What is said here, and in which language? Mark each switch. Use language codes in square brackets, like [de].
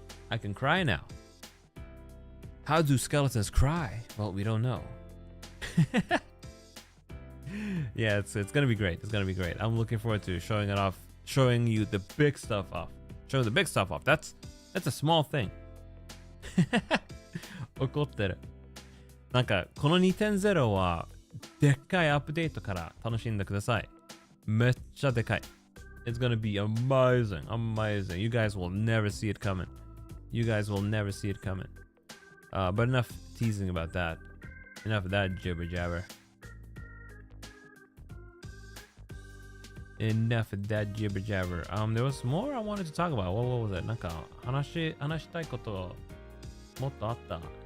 [en] I can cry now. How do skeletons cry? Well, we don't know. Yeah, it's gonna be great. It's gonna be great. I'm looking forward to showing it off, showing you the big stuff off. Showing the big stuff off. That's a small thing. [ja] 怒ってる。なんかこの 2.0 はでっかいアップデートから楽しんでください。めっちゃでかい。 [en] It's gonna be amazing, amazing. You guys will never see it coming. You guys will never see it coming. But enough teasing about that. Enough of that jibber jabber. Enough of that jibber jabber. There was more I wanted to talk about. What was it? [ja] なんか話したいこともっとあった。